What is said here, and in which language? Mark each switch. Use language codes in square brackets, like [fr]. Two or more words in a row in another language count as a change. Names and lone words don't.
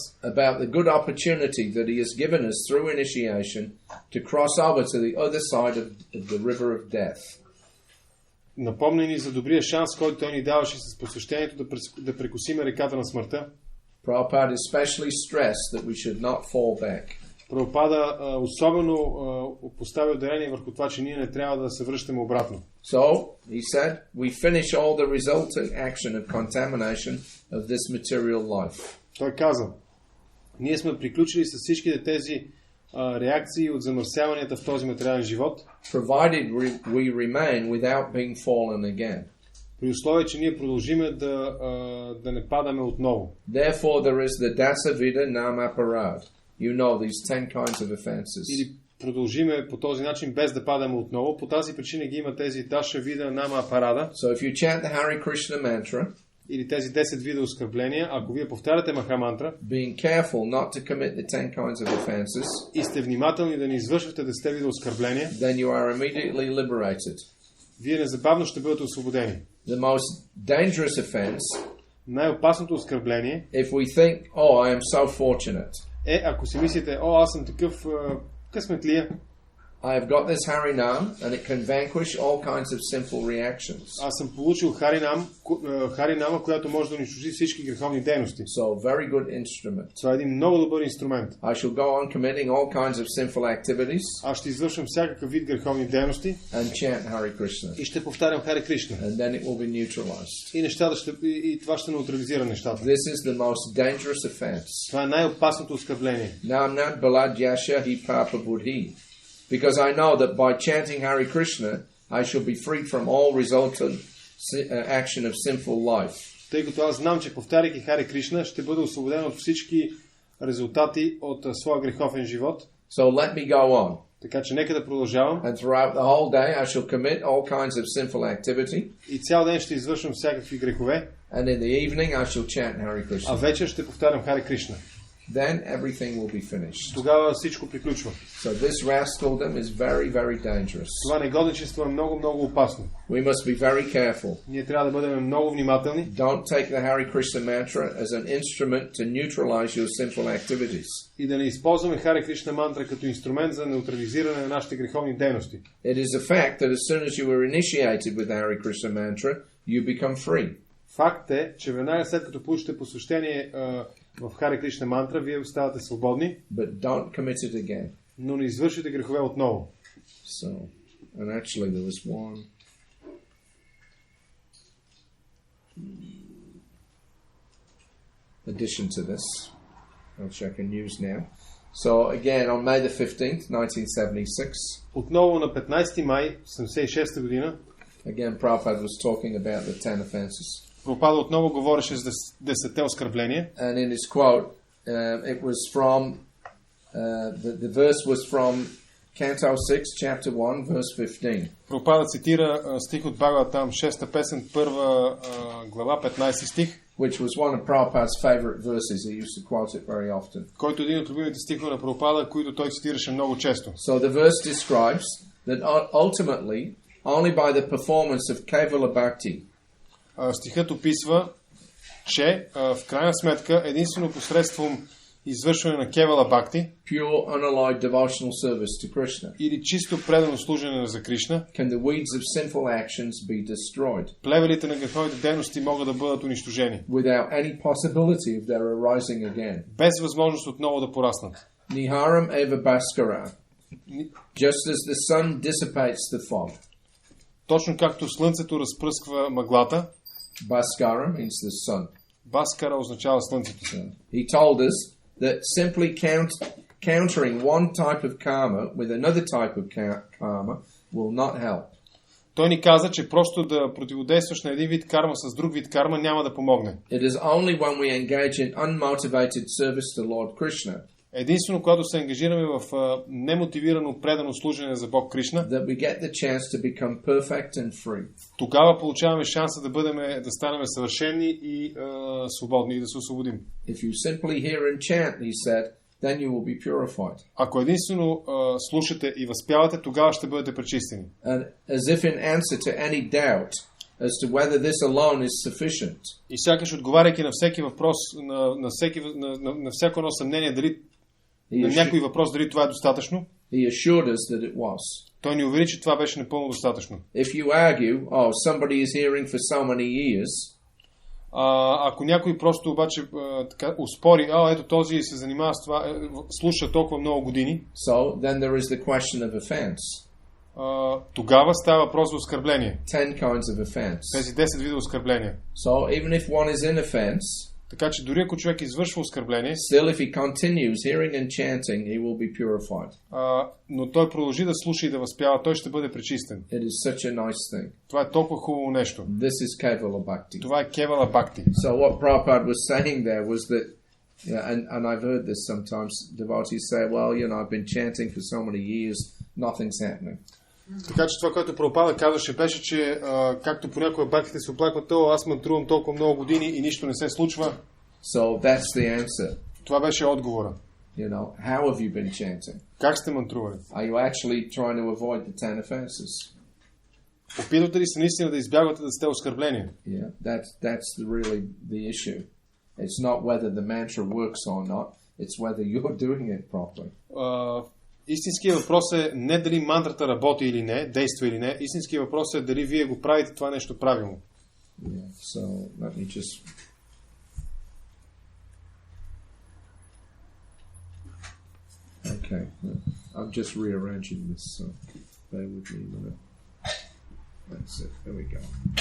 [en] About the good opportunity that he has given us through initiation to cross over to the other side of the river of death. [bg] Напомни ни за добрия шанс, който той ни даваше с посвещението да прекосиме реката на смъртта. [en] Prabhupada especially stressed that we should not fall back. [bg] Прабхупада особено поставя ударение върху това, че ние не трябва да се връщаме обратно. [en] So, he said, we finish all the resultant action of contamination of this material life. [bg] Той каза, ние сме приключили с всичките тези реакции от замърсяванията в този материален живот, [en] provided we remain without being fallen again. [bg] При условие, че ние продължиме да не падаме отново. [en] Therefore there is the [sa] दश विध नाम अपराध. [en] You know these 10 kinds of offenses. [bg] Или продължиме по този начин без да падаме отново. По тази причина ги има тези [sa] दश विध नाम अपराध. [en] So if you chant the Hare Krishna mantra, [bg] или тези 10 вида оскърбления, ако вие повтаряте махамантра, [en] being careful not to commit the 10 kinds of offenses, [bg] и сте внимателни да не извършвате 10 вида оскърбления, [en] then you are immediately liberated. [bg] Вие незабавно ще бъдете освободени. [en] The most dangerous offense, [bg] най-опасното оскърбление, [en] if we think, oh, I am so fortunate, [bg] ако си мислите, аз съм такъв късметлия, [en] I have got this Harinam and it can vanquish all kinds of sinful reactions. [bg] Аз съм получил Харинама, която може да унищожи всички греховни дейности. [en] So, very good instrument. [bg] Това е един много добър инструмент. [en] I shall go on committing all kinds of sinful activities. [bg] Аз ще извършвам всякакъв вид греховни дейности. [en] And chant Hare Krishna. [bg] И ще повтарям Хари Кришна. [en] And then it will be neutralized. [bg] И това ще неутрализира нещата. [en] This is the most dangerous offense. [bg] Това е най-опасното оскърбление. [sa] नाम्नो बलाद्यस्य हि पाप बुद्धिः. [en] Because I know that by chanting Hare Krishna, I shall be freed from all resultant action of sinful life. [bg] тъй като аз знам, че повтаряйки Хари Кришна, ще бъда освободен от всички резултати от своя греховен живот. [en] So let me go on. [bg] Така че нека да продължавам. [en] And throughout the whole day I shall commit all kinds of sinful activity. [bg] И цял ден ще извършвам всякакви грехове. [en] And in the evening I shall chant Hare [bg] А [en] Krishna. [bg] вечер ще повтарям Хари Кришна. [en] Then everything will be finished. [bg] Тогава всичко приключва. [en] So this rascaldom is very, very dangerous. [bg] Това негодничество е много, много опасно. [en] We must be very careful. [bg] Ние трябва да бъдем много внимателни. [en] Don't take the Hare Krishna mantra as an instrument to neutralize your sinful activities. [bg] И да не използваме Хари Кришна мантра като инструмент за неутрализиране на нашите греховни дейности. [en] It is a fact that as soon as you are initiated with the Hare Krishna mantra, you become free. [bg] Факт е, че веднага след като получите посвещение в Хари Кришна мантра, вие оставате свободни, [en] But don't commit it again. [bg] но не извършвате грехове отново. [en] So, and actually there was one addition to this, which I can use now. So again, on May the 15th, 1976, [bg] Отново на 15 май 1976 година, [en] again Prabhupada was talking about the 10 offenses. [bg] Прабхупада отново говореше за 10 оскърбления. [en] And in his quote, it was from, the verse was from Canto 6, Chapter 1, verse 15. [bg] Прабхупада цитира стих от Бхагаватам, 6-та песен, 1 глава, 15 стих, [en] Which was one of Prabhupada's favorite verses. He used to quote it very often. [bg] който е един от любимите стихове на Прабхупада, които той цитираше много често. [en] So the verse describes that ultimately, only by the performance of Kevala Bhakti, [bg] Стихът описва, че в крайна сметка единствено посредством извършване на Кевала Бхакти [en] pure unalloyed devotional service to Krishna, [bg] или чисто предано служене за Кришна, [en] can the weeds of sinful actions be destroyed [bg] плевелите на греховите дейности могат да бъдат унищожени, [en] without any possibility of their arising again. [bg] без възможност отново да пораснат. [sa] नीहारम् इव भास्करः, [en] just as the sun dissipates the fog. [bg] Точно както слънцето разпръсква мъглата, [en] Bhaskara means the sun. [bg] Баскара означава слънцето. [en] He told us that simply countering one type of karma with another type of karma will not help. [bg] Той ни каза, че просто да противодействаш на един вид карма с друг вид карма няма да помогне. [en] It is only when we engage in unmotivated service to Lord Krishna [bg] Единствено, когато се ангажираме в немотивирано предано служене за Бог Кришна, [en] that we get the chance to become perfect and free. [bg] тогава получаваме шанса да станем съвършени и свободни и да се освободим. [en] If you simply hear and chant, he said, then you will be purified. [bg] Ако единствено слушате и възпявате, тогава ще бъдете пречистени. [en] And as if in answer to any doubt as to whether this alone is sufficient, [bg] И сякаш отговаряйки на всеки въпрос, на всяко едно съмнение, дали на някой въпрос дали това е достатъчно, [en] he assured us that it was. [bg] той ни увери, че това беше напълно достатъчно. [en] If you argue, oh, somebody is hearing for so many years, [bg] Ако някой просто обаче така успори, ето този се занимава с това, слуша толкова много години, [en] so then there is the question of offense. [bg] Тогава става въпрос за оскърбление. [en] 10 kinds of offense. [bg] Тези 10 вида оскърбления. [en] So even if one is in offense, [bg] Така че дори ако човек извършва оскърбление, [en] still if he continues hearing and chanting, he will be purified. [bg] но той продължи да слуша и да възпява, той ще бъде пречистен. [en] It is such a nice thing. [bg] Това е толкова хубаво нещо. [en] This is Kevala Bhakti. [bg] Това е Кевала Бхакти. [en] So what Prabhupada was saying there was that, and I've heard this sometimes, devotees say, well, I've been chanting for so many years, nothing's happening. [bg] Така че това, което Прабхупада казваше, беше, че както понякога бхактите се оплакват, аз мантрувам толкова много години и нищо не се случва. [en] So that's the answer. [bg] Това беше отговора. [en] How have you been chanting? [bg] Как сте мантрували? [en] Are you actually trying to avoid the 10 offenses? [bg] Опитвате ли се наистина да избягвате да сте оскърбления? [en] Yeah, that's really the issue. It's not whether the mantra works or not, it's whether you're doing it properly. [bg] Истинският въпрос е не дали мантрата работи или не, действа или не. Истинският въпрос е дали вие го правите това нещо правилно. [en] Yeah, so let me just... Okay, I'm just rearranging this, so bear with me a minute. That's it, there we go.